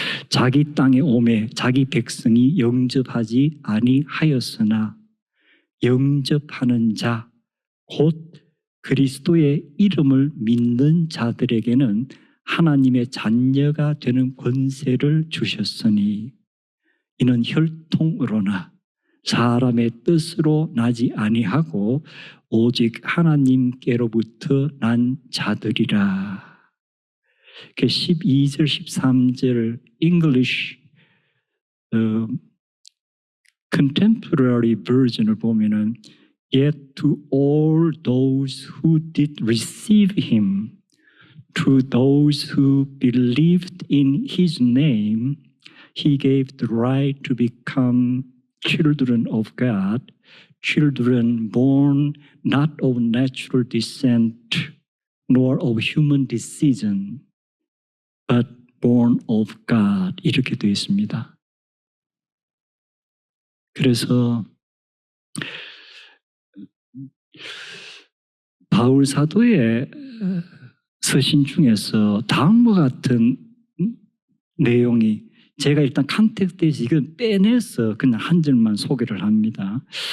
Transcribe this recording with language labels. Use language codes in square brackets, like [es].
[ko] 자기 땅에 오매 자기 백성이 영접하지 아니하였으나 영접하는 자 곧 그리스도의 이름을 믿는 자들에게는 하나님의 자녀가 되는 권세를 주셨으니 이는 혈통으로나 사람의 뜻으로 나지 아니하고 오직 하나님께로부터 난 자들이라. 그 12절, 13절 [en] English contemporary version [ko] 을 보면은 [en] Yet to all those who did receive him, to those who believed in his name, he gave the right to become children of God, children born not of natural descent, nor of human decision, but born of God. [ko] 이렇게 되어 있습니다. 그래서 바울 사도의 서신 중에서 다음과 같은 내용이 제가 일단 컨텍스트에서 이건 빼내서 그냥 한 절만 소개를 합니다.